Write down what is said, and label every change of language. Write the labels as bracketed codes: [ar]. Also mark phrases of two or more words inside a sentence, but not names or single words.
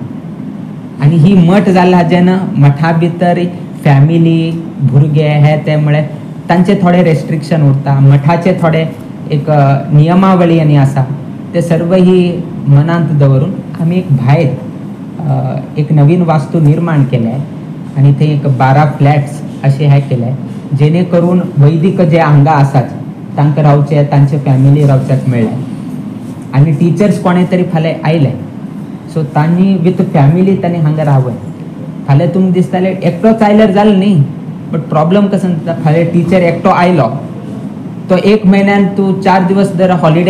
[kok] आणि ही मठ जाला जेन्ना मठा भितर फॅमिली भुरगे हे ते म्हळ्यार तांचे थोडे रेस्ट्रिक्शन उरता. मठाचे थोडे एक नियमावळी आनी आसा ते सर्व ही मनांत दवरून आमी एक भायर एक नवीन वास्तू निर्माण केलं आहे आणि ते एक 12 फ्लॅट्स असे हे केले आहे जेणेकरून वैदिक जे हांगा आसात तांकां रावचे तांचे फॅमिली रावच्याक मेळ्ळे आणि टीचर्स कोणे तरी फाल्यां आयले सो तांणी [en] with family [kok] तांणी हांगा रावय फाल्यां तुमकां दिसतालें एकटोच आयल्यार जालें न्ही [en] but problem [kok] कसो जाता फाल्यां टीचर एकटो आयलो तो 1 म्हयन्यान तूं 4 दिवस जर हॉलिडे